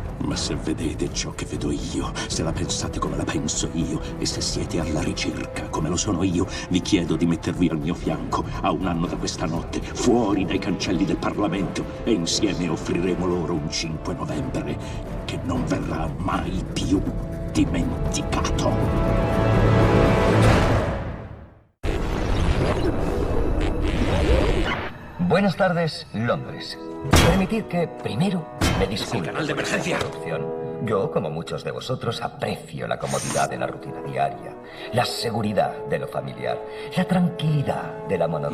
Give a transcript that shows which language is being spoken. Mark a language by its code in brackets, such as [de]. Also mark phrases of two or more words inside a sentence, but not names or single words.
[it] Ma se vedete ciò che vedo io, se la pensate come la penso io, e se siete alla ricerca come lo sono io, vi chiedo di mettervi al mio fianco a 1 anno da questa notte, fuori dai cancelli del Parlamento, e insieme offriremo loro un 5 novembre che non verrà mai più dimenticato. [es] Buenas tardes, Londres. Permitid que, primero, me disculpe canal de emergencia. por esta interrupción. Yo, como muchos de vosotros, aprecio la comodidad de la rutina diaria, la seguridad de lo familiar, la tranquilidad de la monotonía.